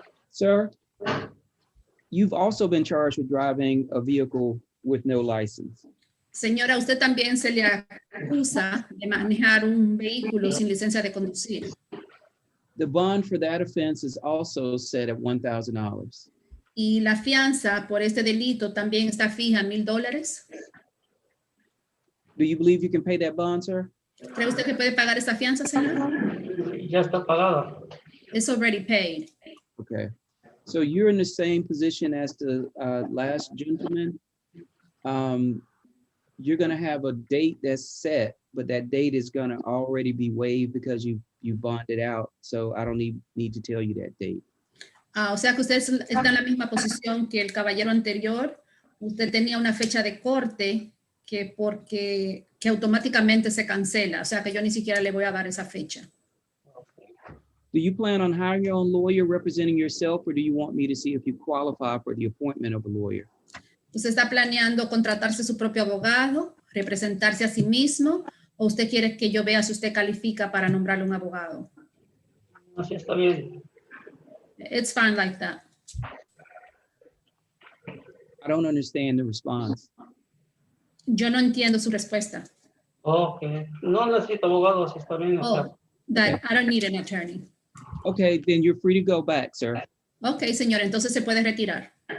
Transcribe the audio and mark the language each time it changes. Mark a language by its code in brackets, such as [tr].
[en] Sir, you've also been charged with driving a vehicle with no license. [es] Señora, usted también se le acusa de manejar un vehículo sin licencia de conducir. [en] The bond for that offense is also set at $1,000. [es] Y la fianza por este delito también está fija en $1,000. [en] Do you believe you can pay that bond, sir? [es] ¿Cree usted que puede pagar esa fianza, señor? Ya está pagada. [en] It's already paid. Okay. So you're in the same position as the last gentleman. You're gonna have a date that's set, but that date is gonna already be waived because you bonded out. So I don't need to tell you that date. [es] O sea que usted está en la misma posición que el caballero anterior. Usted tenía una fecha de corte que automáticamente se cancela. O sea que yo ni siquiera le voy a dar esa fecha. [en] Do you plan on hiring your own lawyer representing yourself, or do you want me to see if you qualify for the appointment of a lawyer? [es] ¿Usted está planeando contratarse su propio abogado, representarse a sí mismo, o usted quiere que yo vea si usted califica para nombrarle un abogado? Así está bien. [en] It's fine like that. I don't understand the response. [es] Yo no entiendo su respuesta. [en] Ok. [es] No necesito abogado, así está bien. [en] Oh, that I don't need an attorney. Okay, then you're free to go back, sir. [es] Ok, señor, entonces se puede retirar.